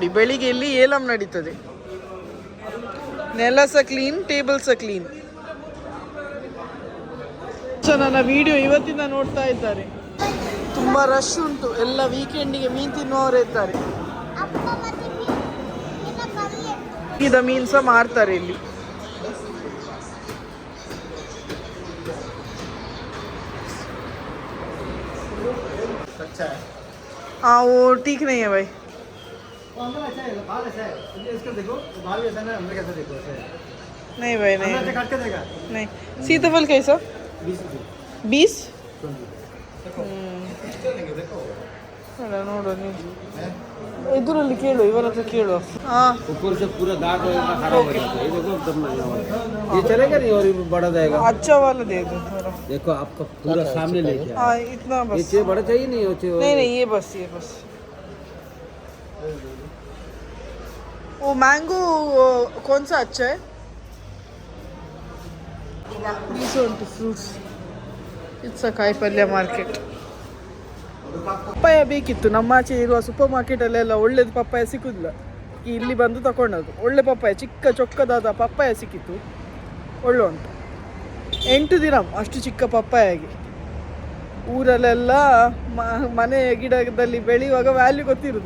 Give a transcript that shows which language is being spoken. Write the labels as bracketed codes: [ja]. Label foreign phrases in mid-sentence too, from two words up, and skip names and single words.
[kn] ಬೆಳಿಗ್ಗೆ ಇಲ್ಲಿ ಏಲಂ ನಡೀತದೆ. ನೆಲ ಸಹ ಕ್ಲೀನ್, ಟೇಬಲ್ ಸಹ ಕ್ಲೀನ್. ನನ್ನ ವಿಡಿಯೋ ಇವತ್ತಿಂದ ನೋಡ್ತಾ ಇದ್ದಾರೆ. ತುಂಬ ರಶ್ ಉಂಟು. ಎಲ್ಲ ವೀಕೆಂಡಿಗೆ ಮೀನು ತಿನ್ನುವವರೇ ಇದ್ದಾರೆ. ಇದ ಮೀನು ಸಹ ಮಾರ್ತಾರೆ ಇಲ್ಲಿ. [hi] हाँ वो ठीक नहीं है भाई. नहीं भाई नहीं. सीताफल कैसा? [kn] 20 ನೋಡು ನೀವು ಇದರಲ್ಲಿ ಕೇಳು, ಇವರ ಹತ್ರ ಕೇಳು. [hi] हाँ ऊपर से पूरा दाग खराब हो जाता है. ये देखो एकदम ये चलेगा नहीं और बड़ा जाएगा. अच्छा वाला दे दो. देखो आपका पूरा सामने लेके. हाँ इतना बस. ये बड़ा चाहिए नहीं? नहीं ये बस वो मैंगो कौन सा अच्छा है? [en] fruits. It's a [kn] ಕಾಯಿಪಲ್ಯ ಮಾರ್ಕೆಟ್. ಪಪ್ಪಾಯ ಬೇಕಿತ್ತು. ನಮ್ಮಾಚೆ ಇರುವ ಸೂಪರ್ ಮಾರ್ಕೆಟಲ್ಲೆಲ್ಲ ಒಳ್ಳೇದು ಪಪ್ಪಾಯ ಸಿಕ್ಕುದಿಲ್ಲ. ಇಲ್ಲಿ ಬಂದು ತಗೊಂಡದ್ದು ಒಳ್ಳೆ ಪಪ್ಪಾಯ, ಚಿಕ್ಕ ಚೊಕ್ಕದಾದ ಪಪ್ಪಾಯ ಸಿಕ್ಕಿತ್ತು. ಒಳ್ಳೆ ಉಂಟು. 8 ದಿನ ಅಷ್ಟು ಚಿಕ್ಕ ಪಪ್ಪಾಯಾಗಿ. ಊರಲ್ಲೆಲ್ಲ ಮನೆ ಗಿಡದಲ್ಲಿ ಬೆಳೆಯುವಾಗ ವ್ಯಾಲ್ಯೂ ಗೊತ್ತಿರೋದಿಲ್ಲ.